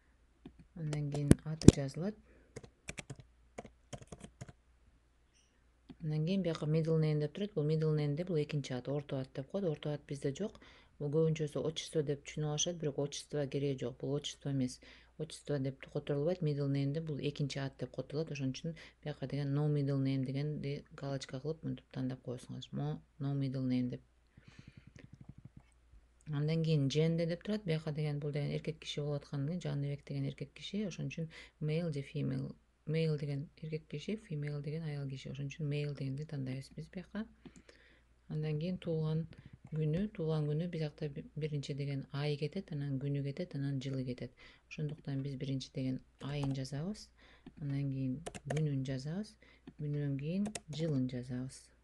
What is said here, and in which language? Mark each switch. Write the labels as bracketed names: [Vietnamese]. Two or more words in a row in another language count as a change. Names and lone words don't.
[Kyrgyz] Андан кийин аты жазылат. Андан кийин бияка [English] middle name [Kyrgyz] деп турат. Бул [English] middle name [Kyrgyz] бул экинчи ат, орто ат деп коет. Орто ат бизде жок. Бул көбүнчөсү отчество деп түшүнүп алышат, бирок отчество кереги жок. Бул отчество эмес. Отчество деп которулбайт. [English] Middle name [Kyrgyz] бул экинчи ат деп котулат. Ошон үчүн бияка деген [English] no middle name [Kyrgyz] дегенди галочка кылып мынтип тандап коесуңар. [English] No middle name [Kyrgyz] деп. Андан кийин gender деп турат. Бияка деген бул деген эркек киши болуп аткандыгын, Жаныбек деген эркек киши. Ошон үчүн male же female. Male деген эркек киши, female деген аял киши. Ошон үчүн male дегенди тандайбыз биз бияка. Андан кийин туулган күнү биякта биринчи деген ай кетет, анан күнү кетет, анан жылы кетет. Ошондуктан биз биринчи деген айын жазабыз, андан кийин күнүн жазабыз, күнүнөн кийин жылын жазабыз.